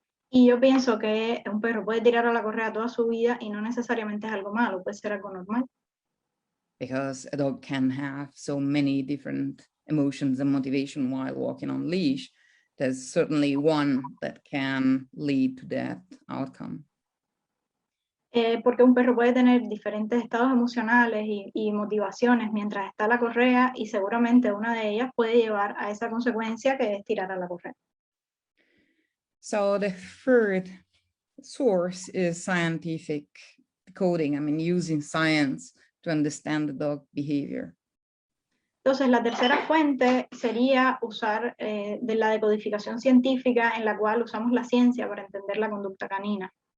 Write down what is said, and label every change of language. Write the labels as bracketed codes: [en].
[es] Y yo pienso que un perro puede tirar a la correa toda su vida y no necesariamente es algo malo, puede ser algo normal. [en] Because a dog can have so many different emotions and motivation while walking on leash. There's certainly one that can lead to that outcome. [es] Porque un perro puede tener diferentes estados emocionales y motivaciones mientras está la correa y seguramente una de ellas puede llevar a esa consecuencia que es tirar a la correa. [en] So the third source is scientific decoding. I mean, using science to understand the dog behavior. [es] Entonces, la tercera fuente sería usar de la decodificación científica en la cual usamos la ciencia para entender la conducta canina.